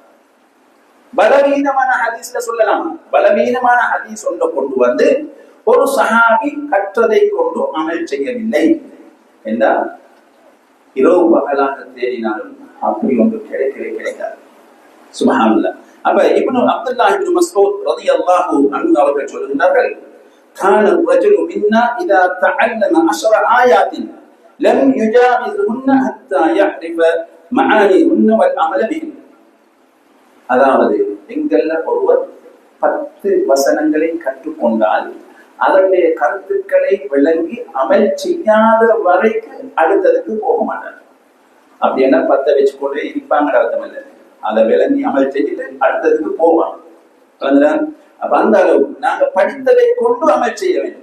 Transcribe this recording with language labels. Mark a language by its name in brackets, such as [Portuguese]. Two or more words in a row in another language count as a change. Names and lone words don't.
[Tamil] பலவீனமான ஹதீஸ்ல சொல்லலாம், பலவீனமான ஹதீஸ் ஒன்றை கொண்டு வந்து ஒரு சஹாபி கற்றதை கொண்டு அமல் செய்யவில்லை என்றால் இரவு பகலாக தேடினாலும் அப்படி ஒன்று கிடைக்காது. சுப்ஹானல்லாஹ். அப்ப இப்னு அப்துல்லாஹ் இப்னு மஸ்ஊத் [Arabic] رضي الله عنه [Tamil] அவர்கள் சொல்கிறார்கள், [Arabic] கான الرجل منا اذا تعلم 10 آيات لم يجاوزهن حتى يعرف معانيهن والعمل بهن. [Tamil] அதாவது எங்கள்ல ஒருவர் 10 வசனங்களை கற்றுக்கொண்டால் அதனுடைய கருத்துக்களை விளங்கி அமல் செய்யாத வரைக்கு அடுத்ததுக்கு போக மாட்டார். அப்படின்னா 10 வச்சுக்கொண்டே இருப்பாங்க அர்த்தம் இல்லை. அதை விளங்கி அமல் செஞ்சுட்டு அடுத்ததுக்கு போவாங்க. அப்ப அந்த அளவு நாங்க படித்ததை கொண்டு அமல் செய்ய வேண்டும்.